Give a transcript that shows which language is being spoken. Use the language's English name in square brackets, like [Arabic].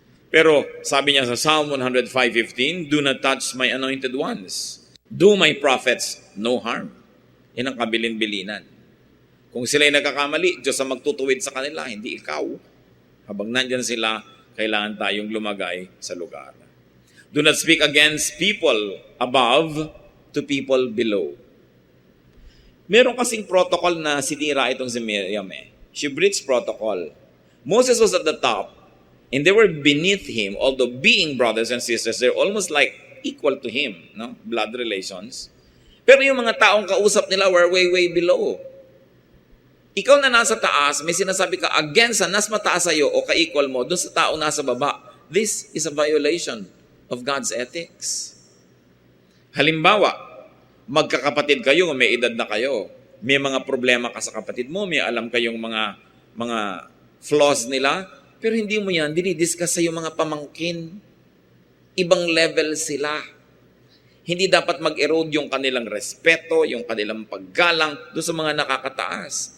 [English] Pero sabi niya sa Psalm 105:15, do not touch my anointed ones. Do my prophets no harm. [Filipino] Yan ang kabilin-bilinan. Kung sila'y nagkakamali, Diyos ang magtutuwid sa kanila, hindi ikaw. Habang nandyan sila, kailangan tayong lumagay sa lugar. [English] Do not speak against people above to people below. [Filipino] Meron kasing protocol na sinira itong si Miriam eh. [English] She breached protocol. Moses was at the top, and they were beneath him, although being brothers and sisters, they're almost like equal to him, no? [Filipino] Blood relations. Pero yung mga taong kausap nila [English] were way, way below. [Filipino] Ikaw na nasa taas, may sinasabi ka against sa nas mataas sa'yo o ka-equal mo, dun sa taong nasa baba. [English] This is a violation of God's ethics. [Filipino] Halimbawa, magkakapatid kayo, may edad na kayo. May mga problema ka sa kapatid mo, may alam kayong mga flaws nila, pero hindi mo yan dinidiscuss sa yung mga pamangkin. Ibang level sila. Hindi dapat mag-erode yung kanilang respeto, yung kanilang paggalang doon sa mga nakakataas.